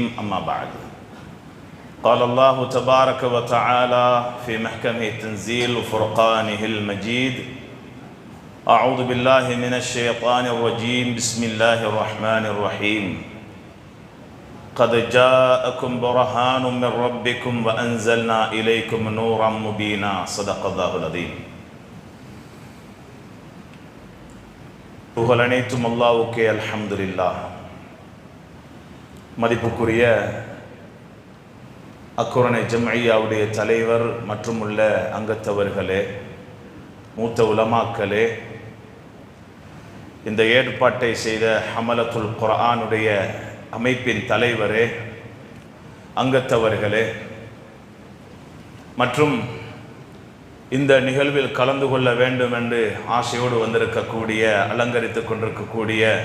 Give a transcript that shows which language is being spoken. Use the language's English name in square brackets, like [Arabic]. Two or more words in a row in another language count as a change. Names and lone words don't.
[Arabic] أما بعد، قال الله تبارك وتعالى في محكمه التنزيل وفرقانه المجيد: أعوذ بالله من الشيطان الرجيم، بسم الله الرحمن الرحيم. قد جاءكم برهان من ربكم وأنزلنا إليكم نورا مبينا. صدق الله العظيم. [Tamil] புகழ் அனைத்தும் அல்லாஹ்வுக்கே. அல்ஹம்துலில்லாஹ். மதிப்புக்குரிய அக்குரணை ஜம்இய்யாவுடைய தலைவர் மற்றும் உள்ள அங்கத்தவர்களே, மூத்த உலமாக்களே, இந்த ஏற்பாட்டை செய்த ஹமலத்துல் குர்ஆனுடைய அமைப்பின் தலைவரே, அங்கத்தவர்களே, மற்றும் இந்த நிகழ்வில் கலந்து கொள்ள வேண்டும் என்று ஆசையோடு வந்திருக்கக்கூடிய, அலங்கரித்துக் கொண்டிருக்கக்கூடிய